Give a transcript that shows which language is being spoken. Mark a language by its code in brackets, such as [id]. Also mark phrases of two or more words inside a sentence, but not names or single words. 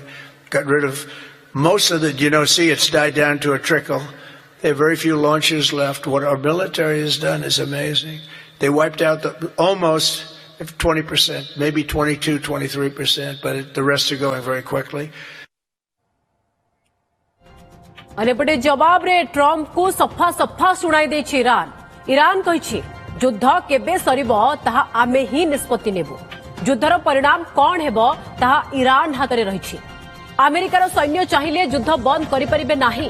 [en] Got rid of most of the, see it's died down to a trickle. They have very few launchers left. What our military has done is amazing. They wiped out almost 20%, maybe 22, 23%, but the rest are going very quickly. [or] ଅନେପଟେ ଜବାବ ରେ ଟ୍ରମ୍ପ କୁ ସଫା ସଫା ଶୁଣାଇ ଦେଇଛି ଇରାନ। ଇରାନ କହିଛି ଯୁଦ୍ଧ କେବେ ସରିବ ତାହା ଆମେ ହିଁ ନିଷ୍ପତ୍ତି ନେବୁ। ଯୁଦ୍ଧର ପରିଣାମ କଣ ହେବ ତାହା ଇରାନ ହାତରେ ରହିଛି। ଆମେରିକାର ସୈନ୍ୟ ଚାହିଁଲେ ଯୁଦ୍ଧ ବନ୍ଦ କରି ପାରିବେ ନାହିଁ।